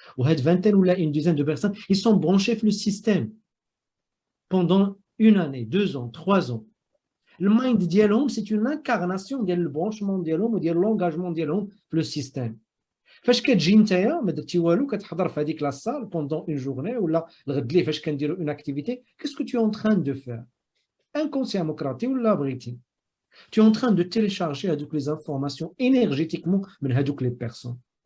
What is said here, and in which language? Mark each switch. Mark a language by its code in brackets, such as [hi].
[fr] Ou cette vingtaine ou une dizaine de personnes, ils sont branchés sur le système pendant une année, 2 ans, 3 ans. Le mind ديالهم c'est une incarnation ديال البرونشمون ديالهم وديال l'engagement ديالهم في le système. [ar] فاش كتجي نتايا ما درتي والو كتحضر في هذيك لا salle pendant une journée ولا الغد ليه فاش كنديروا une activité, [fr] qu'est-ce que tu es en train de faire inconsciemment [ar] كرهتي ولا بغيتي. [fr] Tu es en train de télécharger هذوك les informations énergétiquement [ar] من هذوك [fr] les personnes.